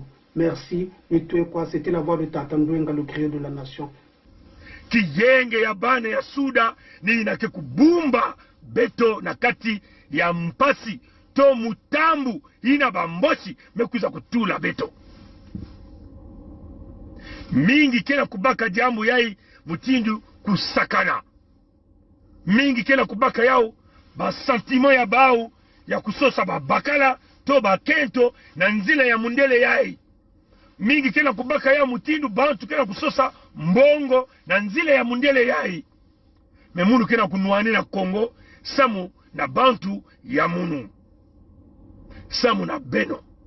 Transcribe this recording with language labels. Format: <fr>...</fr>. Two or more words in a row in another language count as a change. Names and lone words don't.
<fr>Merci, et toi quoi, c'était la voix de Tatandouenga, le créateur de la nation.</fr> <ktu>Kiyenge ya bane ya suda, ni inake kubumba, beto na kati ya mpasi, to mutambu ina bamboshi mekuza kutula beto mingi kena kubaka jambu yai mutindu kusakana mingi kena kubaka yao ba sentiment ya bao ya kusosa babakala to bakento na nzila ya mundele yai mingi kena kubaka yao mutindu bantu kena kusosa mbongo na nzila ya mundele yai memunu kena kunuani na Kongo samu na bantu ya munu samu na beno</ktu>